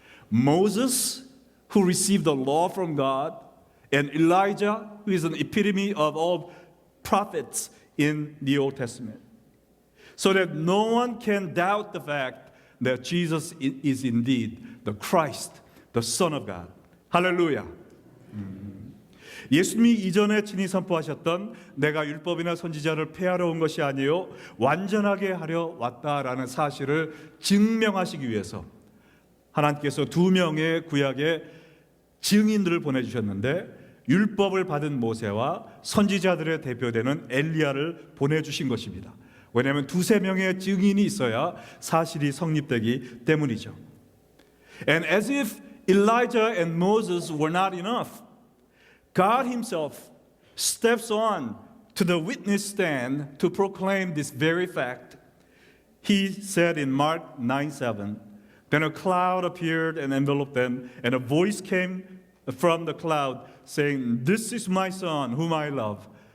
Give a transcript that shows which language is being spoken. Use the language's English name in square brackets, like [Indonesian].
[English] Moses, who received the law from God, and Elijah, who is an epitome of all prophets in the Old Testament. So that no one can doubt the fact that Jesus is indeed the Christ, the Son of God. [Korean] 할렐루야. 예수님이 이전에 친히 선포하셨던 내가 율법이나 선지자를 폐하러 온 것이 아니요 완전하게 하려 왔다라는 사실을 증명하시기 위해서 하나님께서 2명의 구약의 증인들을 보내주셨는데 율법을 받은 모세와 선지자들의 대표되는 엘리야를 보내주신 것입니다. 왜냐하면 2-3명의 증인이 있어야 사실이 성립되기 때문이죠. [English] And as if Elijah and Moses were not enough, God himself steps on to the witness stand to proclaim this very fact. He said in Mark 9:7, then a cloud appeared and enveloped them, and a voice came from the cloud saying, "This is my son whom I love.